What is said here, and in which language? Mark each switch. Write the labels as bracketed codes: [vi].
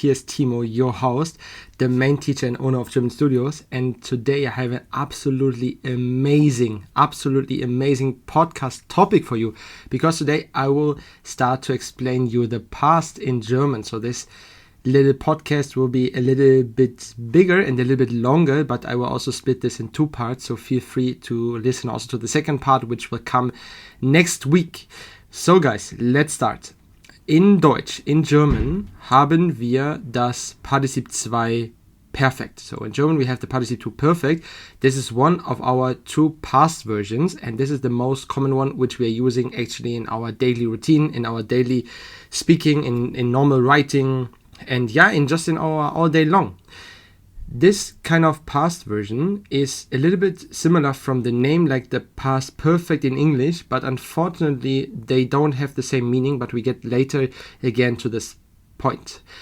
[en] Here's Timo, your host, the main teacher and owner of GermanStudios, and today I have an absolutely amazing podcast topic for you, because today I will start to explain you the past in German. So this little podcast will be a little bit bigger and a little bit longer, but I will also split this in two parts, so feel free to listen also to the second part, which will come next week. So guys, let's start. [de] In Deutsch, [en] in German, [de] haben wir das Partizip 2 Perfekt. [en] So in German we have the Partizip 2 Perfekt. This is one of our two past versions, and this is the most common one which we are using actually in our daily routine, in our daily speaking, in normal writing, and in our all day long. This kind of past version is a little bit similar from the name, like the past perfect in English, but unfortunately they don't have the same meaning, but we get later again to this point.